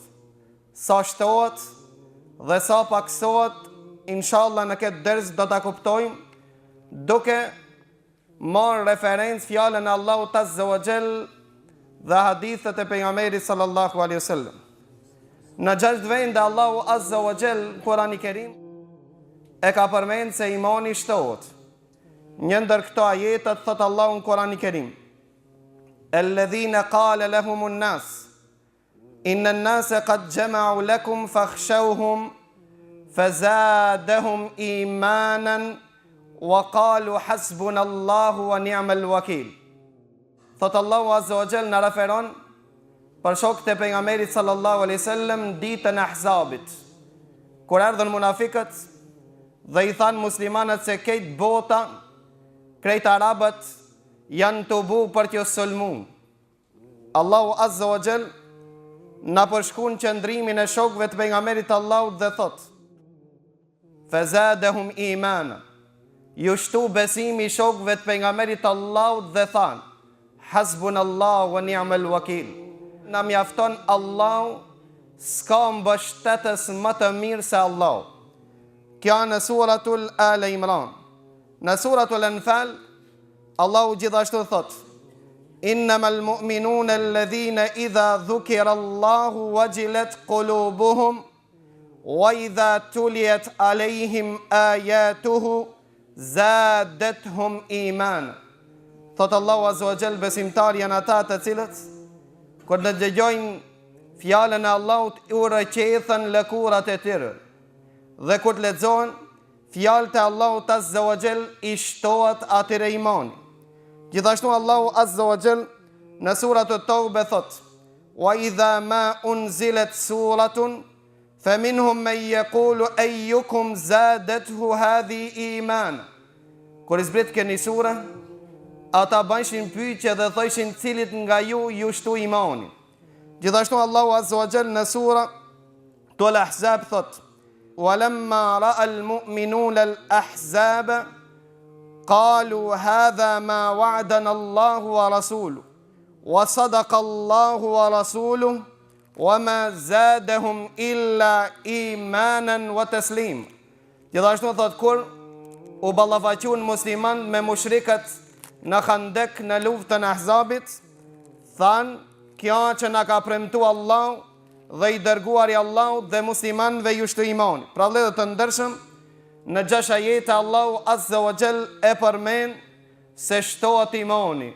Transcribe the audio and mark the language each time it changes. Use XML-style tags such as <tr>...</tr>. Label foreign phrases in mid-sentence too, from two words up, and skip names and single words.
<sq>Sa shtohet dhe sa paksohet, inshallah në këtë ders do ta kuptojmë duke marrë referencë fjalën e Allahut</sq> <ar>عز وجل</ar> <sq>dhe hadithet e pejgamberit</sq> <ar>صلى الله عليه وسلم.</ar> <sq>Në 6 vende Allahu</sq> <ar>عز وجل</ar> <sq>Kurani Kerim e ka përmend se imani shtohet. Një ndër këto ajetet thot Allahu në Kurani Kerim:</sq> <ar>الذين قال لهم الناس إن الناس قد جمعوا لكم فاخشوهم فزادهم إيمانا وقالوا حسبنا الله ونعم الوكيل.</ar> <sq>Thot Allahu</sq> <ar>عز وجل</ar> <sq>në referon për shokët e pejgamberit</sq> <ar>صلى الله عليه وسلم</ar> <sq>ditën e Ahzabit, kur erdhën munafiqët dhe i thanë muslimanët se këtë bota, krejt arabët janë të bu për t'ju sulmu. Allahu</sq> <ar>عز وجل</ar> <sq>na përshkruan qëndrimin e shokëve të pejgamberit Allahut dhe thot:</sq> <ar>فزادهم إيمانا,</ar> <sq>ju shtu besimi shokëve të pejgamberit Allahut dhe thanë:</sq> <ar>حسبنا الله ونعم الوكيل.</ar> <sq>Na mjafton Allahu, s'ka mbështetës më të mirë se Allahu. Kjo në suratul Al Imran. Në suratul Anfal, Allahu gjithashtu thot:</sq> <ar>إنما المؤمنون الذين إذا ذكر الله وجلت قلوبهم وإذا تليت عليهم آياته زادتهم إيمانا.</ar> <sq>Thot Allahu</sq> <ar>عز وجل,</ar> <sq>besimtarë janë ata të cilët kur në dëgjojnë fjalën e Allahut u rrëqethen lëkurat e tyre, dhe kur të lexohen fjalët e Allahut</sq> <ar>عز وجل</ar> <sq>i shtohet atyre imani. Gjithashtu Allahu</sq> <ar>عز وجل</ar> <sq>në suratul Tawbah thot:</sq> <ar>وإذا ما أنزلت سورة فمنهم من يقول أيكم زادته هذه إيمانا.</ar> <sq>Kur zbret këni sura, ata bëjshin pyetje dhe thoshin cilit nga ju shtu imani. Gjithashtu Allahu Azza wa Jall në sura Tul Ahzab thot:</sq> <ar>ولما رأى المؤمنون الأحزاب قالوا هذا ما وعدنا الله ورسوله وصدق الله ورسوله وما زادهم إلا إيمانا وتسليما.</ar> <sq>Gjithashtu thot kur u ballafaqun musliman me mushrikët në Khandek, në luftën e Ahzabit, thanë kjo që na ka premtu Allah dhe i dërguari Allah dhe muslimanëve ju shtu imani. Pra vëllezër të ndershëm, në 6 ajete Allahu</sq> <ar>عز وجل</ar> <sq>e përmend se shtohet imani.</sq>